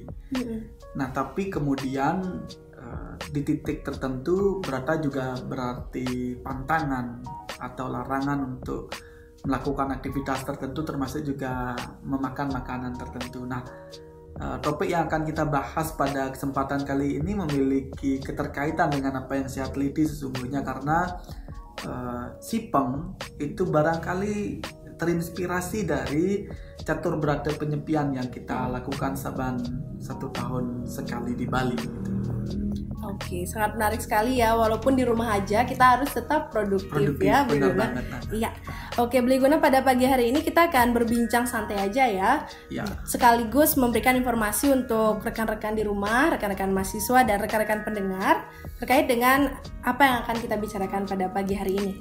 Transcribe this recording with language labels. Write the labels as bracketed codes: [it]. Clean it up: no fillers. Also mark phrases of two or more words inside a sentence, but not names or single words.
[id] Nah, tapi kemudian di titik tertentu Brata juga berarti pantangan atau larangan untuk melakukan aktivitas tertentu, termasuk juga memakan makanan tertentu. Nah, topik yang akan kita bahas pada kesempatan kali ini memiliki keterkaitan dengan apa yang saya teliti sesungguhnya, karena Sipeng itu barangkali terinspirasi dari catur berata penyepian yang kita lakukan saban 1 tahun sekali di Bali. Oke, sangat menarik sekali ya. Walaupun di rumah aja, kita harus tetap produktif ya, Beliguna. Iya. Oke, Beliguna, pada pagi hari ini kita akan berbincang santai aja ya. Ya. Sekaligus memberikan informasi untuk rekan-rekan di rumah, rekan-rekan mahasiswa dan rekan-rekan pendengar terkait dengan apa yang akan kita bicarakan pada pagi hari ini.